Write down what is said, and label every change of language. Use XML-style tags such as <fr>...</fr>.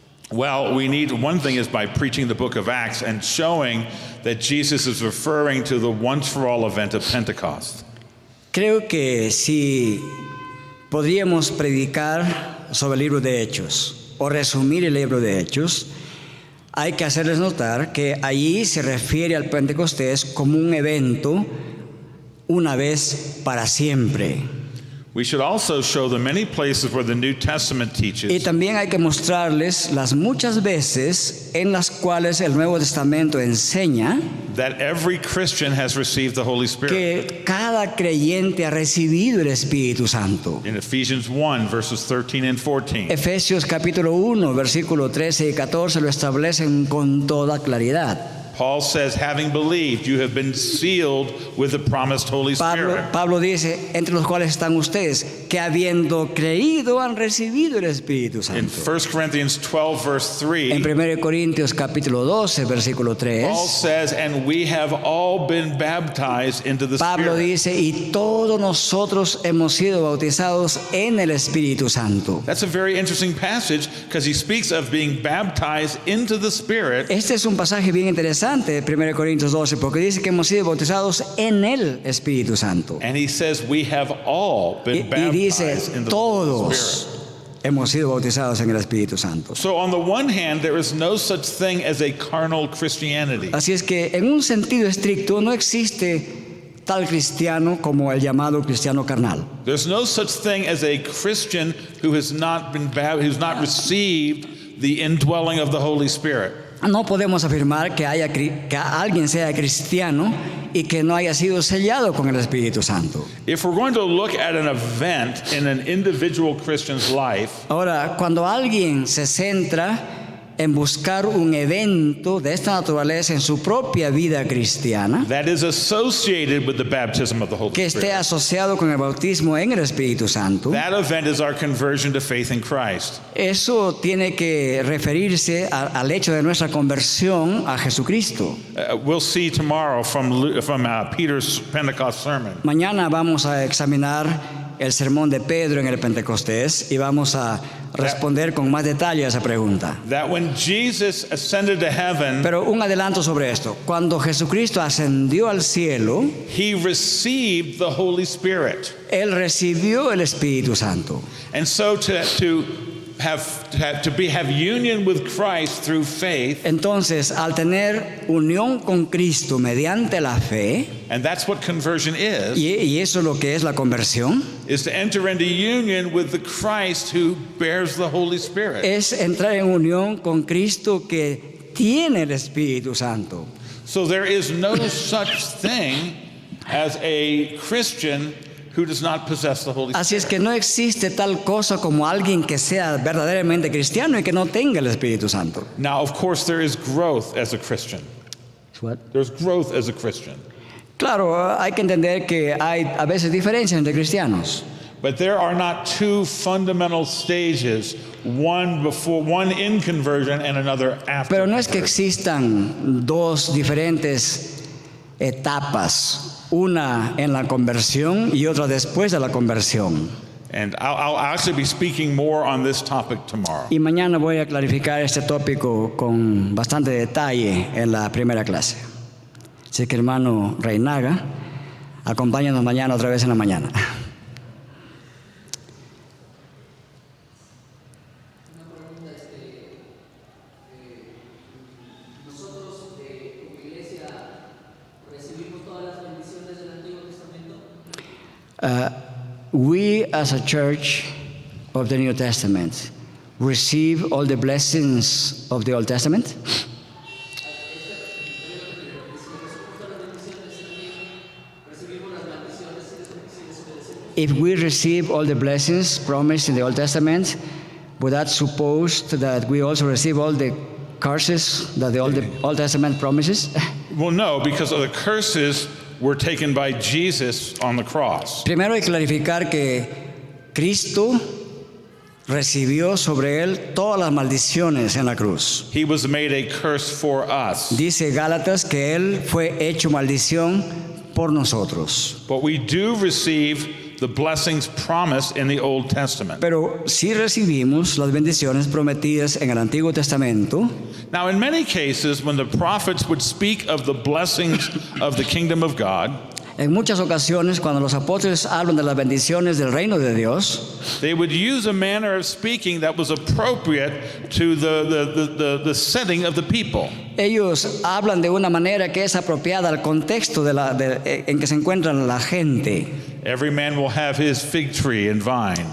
<en>Well, we need one thing is by preaching the book of Acts and showing that Jesus is referring to the once for all event of Pentecost.</en> <es>Creo que si podríamos predicar sobre el libro de Hechos o resumir el libro de Hechos, hay que hacerles notar que allí se refiere al Pentecostés como un evento una vez para siempre.</es> <en>We should also show the many places where the New Testament</en> <es>Y</es> <en>teaches</en> <es>también hay que mostrarles las muchas veces en las cuales el Nuevo Testamento enseña</es> <en>that every Christian has received the Holy Spirit.</en> <es>que cada creyente ha recibido el Espíritu Santo.</es> <en>In Ephesians 1, verses 13 and 14.</en> <es>Efesios capítulo 1, versículo 13 y 14 lo establecen con toda claridad.</es> <en>Paul says, having believed, you have been sealed with the promised Holy Spirit.</en> <es>Pablo dice, entre los cuales están ustedes, que habiendo creído han recibido el Espíritu</es> <en>In</en> <es>Santo.</es> <en>1 Corinthians 12, verse 3,</en> <es>En 1 Corintios capítulo 12, versículo 3,</es> <en>Paul says, and we have all been baptized into the</en> <es>Pablo</es> <en>Spirit.</en> <es>dice, y todos nosotros hemos sido bautizados en el Espíritu Santo.</es> <en>That's a very interesting passage because he speaks of being baptized into the Spirit.</en> <es>Este es un pasaje bien interesante, 1 Corintios 12, porque dice que hemos sido bautizados en el Espíritu Santo.</es> <en>And he says we have all been</en> <es>Y dice,</es> <en>baptized into the Holy Spirit.</en> <es>todos hemos sido bautizados en el Espíritu Santo.</es> <en>So on the one hand, there is no such thing as a carnal Christianity.</en> <es>Así es que en un sentido estricto no existe tal cristiano como el llamado cristiano carnal.</es> <en>There's no such thing as a Christian who has not been who's not received the indwelling of the Holy Spirit.</en> <es>No podemos afirmar que alguien sea cristiano y que no haya sido sellado con el Espíritu Santo.</es> <en>If we're going to look at an event in an individual Christian's life,</en> <es>Ahora, cuando alguien se centra en buscar un evento de esta naturaleza en su propia vida cristiana,</es> <en>that is associated with the baptism of the Holy</en> <es>que esté</es> <en>Spirit.</en> <es>asociado con el bautismo en el Espíritu Santo,</es> <en>That event is our conversion to faith in Christ.</en> <es>eso tiene que referirse al hecho de nuestra conversión a Jesucristo.</es> <en>We'll see tomorrow from Peter's Pentecost sermon</en> <es>Mañana vamos a examinar el sermón de Pedro en el Pentecostés y vamos a responder con más detalle a esa pregunta.</es> <en>that when Jesus ascended to heaven,</en> <es>Pero un adelanto sobre esto. Cuando Jesucristo ascendió al cielo,</es> <en>he received the Holy Spirit.</en> <es>Él recibió el Espíritu Santo.</es> <en>And so to have union with Christ through faith,</en> <es>Entonces, al tener unión con Cristo mediante la fe,</es> <en>and that's what conversion is</en> <es>y eso es lo que es la conversión,</es> <en>to enter into union with the Christ who bears the Holy Spirit.</en> <es>es entrar en unión con Cristo que tiene el Espíritu Santo.</es> <en>So there is no such thing as a Christian who does not possess the Holy</en> <es>Así es</es> <en>Spirit.</en> <es>que no existe tal cosa como alguien que sea verdaderamente cristiano y que no tenga el Espíritu Santo.</es> <en>Now, of course, there is growth as a Christian. There's growth as a Christian.</en> <es>Claro, hay que entender que hay a veces diferencias entre cristianos.</es> <en>But there are not two fundamental stages, one in conversion and another after.</en> <es>Pero no es que</es> <en>conversion.</en> <es>existan dos diferentes etapas, una en la conversión y otra después de la conversión.</es> <en>And I'll actually be speaking more on this topic tomorrow.</en> <es>Y mañana voy a clarificar este tópico con bastante detalle en la primera clase. Así que hermano Reinaga, acompáñanos mañana otra vez en la mañana.</es> <en>We as a church of the New Testament receive all the blessings of the Old Testament. If we receive all the blessings promised in the Old Testament, would that suppose that we also receive all the curses that the Old Testament promises? Well, no, because of the curses were taken by Jesus on the cross.</en> <es>Primero hay que clarificar que Cristo recibió sobre él todas las maldiciones en la cruz.</es> <en>He was made a curse for us.</en> <es>Dice Gálatas que él fue hecho maldición por nosotros.</es> <en>But we do receive the blessings promised in the Old Testament.</en> <es>Pero sí recibimos las bendiciones prometidas en el Antiguo Testamento.</es> <en>Now, in many cases, when the prophets would speak of the blessings of the kingdom of God,</en> <es>En muchas ocasiones, cuando los apóstoles hablan de las bendiciones del reino de Dios,</es> <en>they would use a manner of speaking that was appropriate to the setting of the people.</en> <es>ellos hablan de una manera que es apropiada al contexto en que se encuentran la gente.</es> <en>Every man will have his fig tree and vine.</en>